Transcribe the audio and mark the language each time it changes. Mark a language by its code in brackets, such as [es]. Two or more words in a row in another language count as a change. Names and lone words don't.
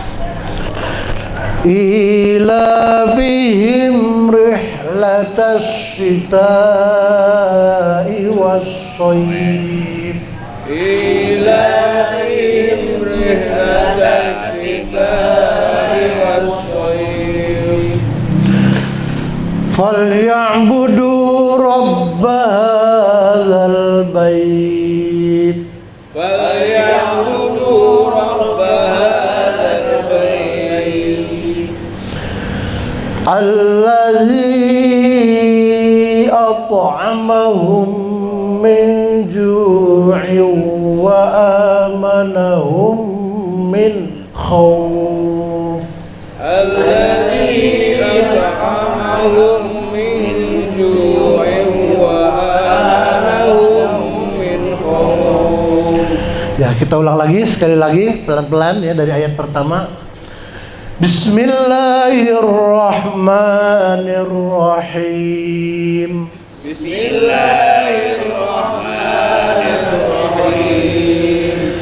[ar] إيلافهم رحلة الشتاء والشيب. إيلافهم رحلة الشتاء والشيب. فليعبدوا رب هذا البيت. فليعبدوا رب هذا البيت. الذي أطعمهم من جوع وآمنهم من خوف. الذي أطعمهم من جوع وآمنهم من خوف. [id] Ya, kita ulang lagi sekali lagi pelan-pelan ya dari ayat pertama. [ar] Bismillahirrahmanirrahim. Bismillahirrahmanirrahim.